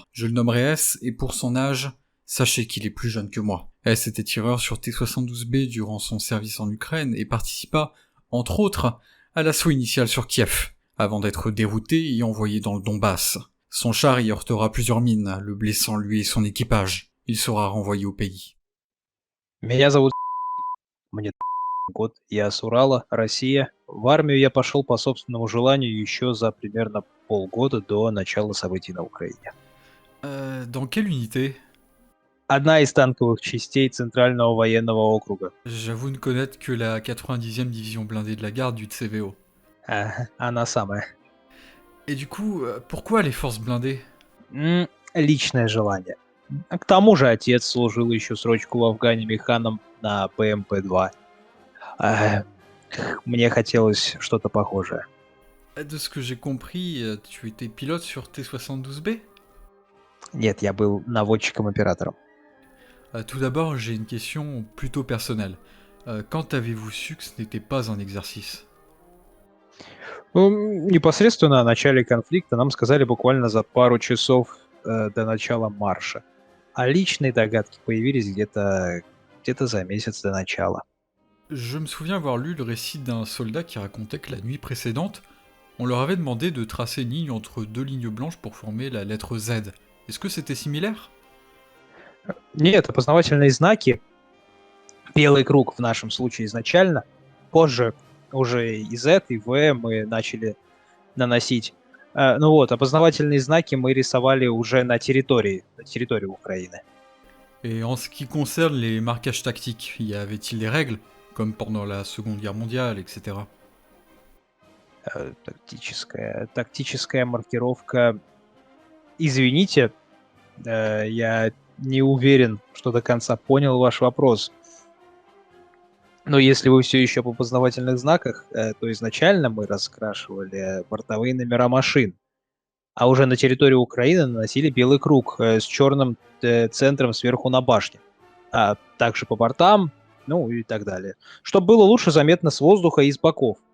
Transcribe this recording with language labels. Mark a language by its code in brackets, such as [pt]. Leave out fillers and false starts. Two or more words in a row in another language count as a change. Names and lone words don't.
[fr] Je le nommerai S et pour son âge, sachez qu'il est plus jeune que moi. S était tireur sur T-72B durant son service en Ukraine et participa, entre autres, à l'assaut initial sur Kiev, avant d'être dérouté et envoyé dans le Donbass. Son char y heurtera plusieurs mines, le blessant lui et son équipage. Il sera renvoyé au pays. [ru] Меня зовут мне год. Я с Урала, Россия. В армию я пошел по собственному желанию еще за примерно полгода до начала событий на Украине. [fr] Dans quelle unité? [ru] Одна из танковых частей Центрального военного округа. [fr] J'avoue ne connaître que la 90e division blindée de la garde du TVO. [ru] Она самая. [fr] Et du coup, pourquoi les forces blindées? [ru] Личное желание. К тому же отец служил еще срочку в Афгане механом на ПМП-2. Э, Мне хотелось что-то похожее. [fr] De ce que j'ai compris, tu étais pilote sur T-72B? [ru] Нет, я был наводчиком-оператором. [fr] Tout d'abord, j'ai une question plutôt personnelle. Quand avez-vous su que ce n'était pas un exercice? [ru] Непосредственно о начале конфликта нам сказали буквально за пару часов до начала марша. А личные догадки появились где-то за месяц до начала. [fr] Je me souviens avoir lu le récit d'un soldat qui racontait que la nuit précédente, on leur avait demandé de tracer une ligne entre deux lignes blanches pour former la lettre Z. Est-ce que c'était similaire? [ru] Нет, опознавательные знаки, белый круг в нашем случае изначально, позже уже и Z, и V мы начали наносить. Ну вот, опознавательные знаки мы рисовали уже на территории Украины. [fr] Et en ce qui concerne les marquages tactiques, y avait-il des règles, comme pendant la Seconde Guerre mondiale, etc. [ru] Тактическая маркировка. Извините, я не уверен, что до конца понял ваш вопрос. Но если вы все еще об опознавательных знаках, то изначально мы раскрашивали бортовые номера машин, а уже на территории Украины наносили белый круг с черным центром сверху на башне, а также по бортам, ну и так далее, чтобы было лучше заметно с воздуха и с боков.